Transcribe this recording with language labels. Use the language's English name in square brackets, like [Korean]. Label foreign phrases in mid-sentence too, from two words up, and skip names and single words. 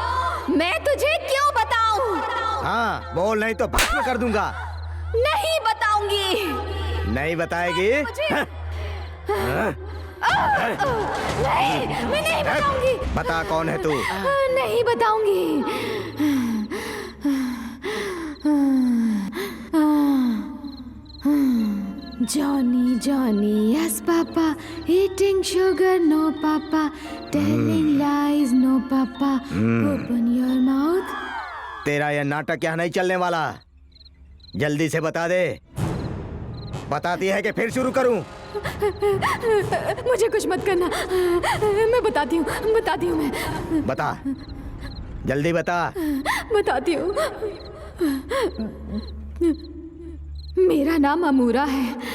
[Hindi] क्यों? मैं तुझे क्यों बताऊं? हाँ बोल, नहीं तो भस्म कर दूंगा। नहीं बताऊंगी। नहीं बताएगी? हाँ? हाँ? नहीं, मैं नहीं बताऊंगी। बता कौन है तू? नहीं बताऊंगी। [English] Johnny, Johnny, yes papa, eating sugar, no papa, telling lies, no papa, open your mouth. [Hindi] तेरा यह नाटक यहाँ नहीं चलने वाला, जल्दी से बता दे। बताती है कि फिर शुरू करूं? मुझे कुछ मत करना, मैं बताती हूँ मैं। बता, जल्दी बता। बताती हूँ। मेरा नाम अमूरा है।